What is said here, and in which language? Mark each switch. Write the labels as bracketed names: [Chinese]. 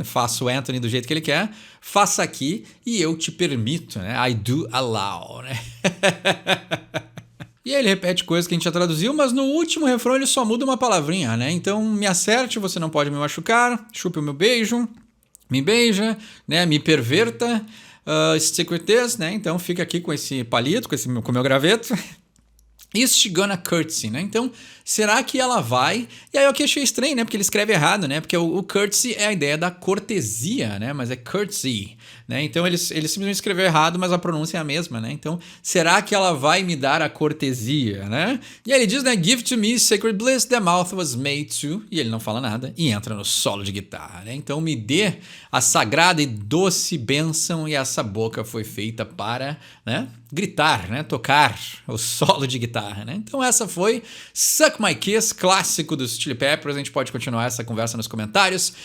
[Portuguese] Faça o Anthony do jeito que ele quer, faça aqui e eu te permito, né? [English] I do allow, né? [Portuguese] E aí ele repete coisas que a gente já traduziu, mas no último refrão ele só muda uma palavrinha, né? Então, me acerte, você não pode me machucar, chupe o meu beijo, me beija, né? Me perverta, [English] stick with this, [Portuguese] né? Então, fica aqui com esse palito, com o meu graveto. [English] Is she gonna curtsy, [Portuguese] né? Então, será que ela vai? E aí eu que achei estranho, né? Porque ele escreve errado, né? Porque o curtsy é a ideia da cortesia, né? Mas é curtsy, né? Então, ele simplesmente escreveu errado, mas a pronúncia é a mesma, né? Então, será que ela vai me dar a cortesia, né? E aí ele diz, né? [English] Give to me sacred bliss, the mouth was made to... [Portuguese] E ele não fala nada e entra no solo de guitarra, né? Então, me dê a sagrada e doce bênção e essa boca foi feita para, né? Gritar, né? Tocar o solo de guitarra, né? Então essa foi Suck My Kiss, clássico dos Chili Peppers. A gente pode continuar essa conversa nos comentários.